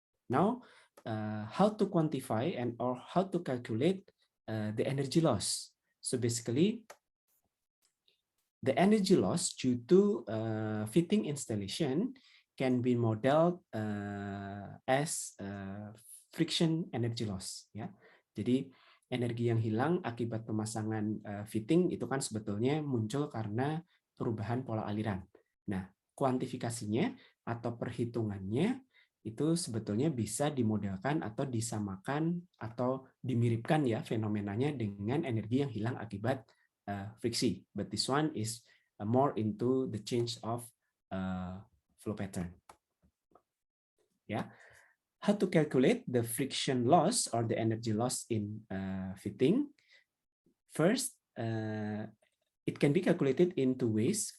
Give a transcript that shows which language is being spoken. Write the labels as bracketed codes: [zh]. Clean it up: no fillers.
[en] Now, how to quantify and or how to calculate the energy loss? So basically, the energy loss due to fitting installation can be modeled as friction energy loss. [id] Ya, jadi energi yang hilang akibat pemasangan fitting itu kan sebetulnya muncul karena perubahan pola aliran. Nah, kuantifikasinya atau perhitungannya itu sebetulnya bisa dimodelkan atau disamakan atau dimiripkan ya fenomenanya dengan energi yang hilang akibat friksi. [en] But this one is more into the change of flow pattern. Yeah. How to calculate the friction loss or the energy loss in fitting? First, it can be calculated in two ways.